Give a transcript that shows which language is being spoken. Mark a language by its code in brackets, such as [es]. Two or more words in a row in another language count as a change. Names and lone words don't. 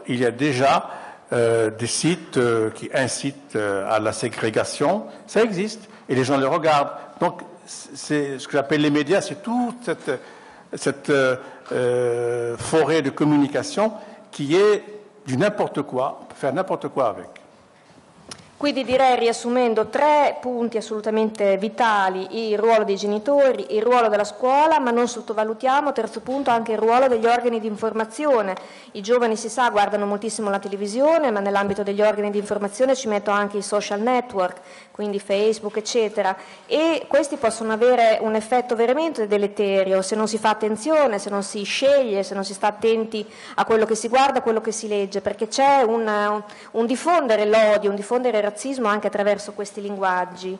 [fr] Il y a déjà des sites qui incitent à la ségrégation, ça existe, et les gens les regardent. Donc, c'est ce que j'appelle les médias, c'est toute cette forêt de communication qui est du n'importe quoi, on peut faire n'importe quoi avec. [it] Quindi direi, riassumendo, 3 punti assolutamente vitali: il ruolo dei genitori, il ruolo della scuola, ma non sottovalutiamo, terzo punto, anche il ruolo degli organi di informazione. I giovani, si sa, guardano moltissimo la televisione, ma nell'ambito degli organi di informazione ci metto anche i [en] social network, [it] quindi Facebook, eccetera, e questi possono avere un effetto veramente deleterio se non si fa attenzione, se non si sceglie, se non si sta attenti a quello che si guarda, a quello che si legge, perché c'è un diffondere l'odio, un diffondere il razzismo anche attraverso questi linguaggi.